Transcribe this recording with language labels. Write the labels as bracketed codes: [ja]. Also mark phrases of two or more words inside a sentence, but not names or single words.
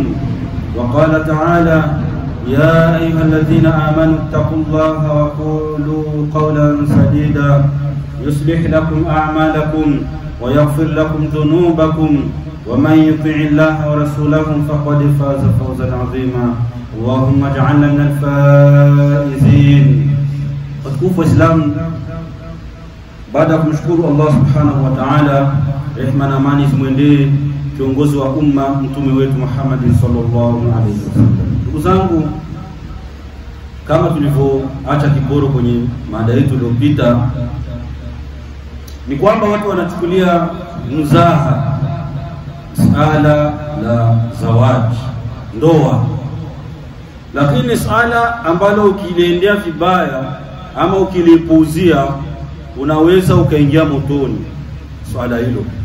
[ar] وقال تعالى يا أيها الذين آمنوا اتقوا الله وقولوا قولا سديدا يصلح لكم أعمالكم ويغفر لكم ذنوبكم ومن يطع الله ورسوله فقد فاز فوزا عظيما. اللهم اجعلنا من الفائزين. [sw] Watukufu Waislamu, baada ya kumshukuru Allah [ar] سبحانه وتعالى, [sw] rehema na amani zimwendee kiongozi wa umma mtume wetu Muhammad [ar] صلى الله عليه وسلم. [sw] Ndugu zangu, kama tulivyoacha kiporo kwenye mada yetu iliyopita, ni kwamba watu wanachukulia mzaha suala la zawaji, ndoa, lakini suala ambalo ukiliendea vibaya ama ukilipuuzia unaweza ukaingia motoni swala hilo.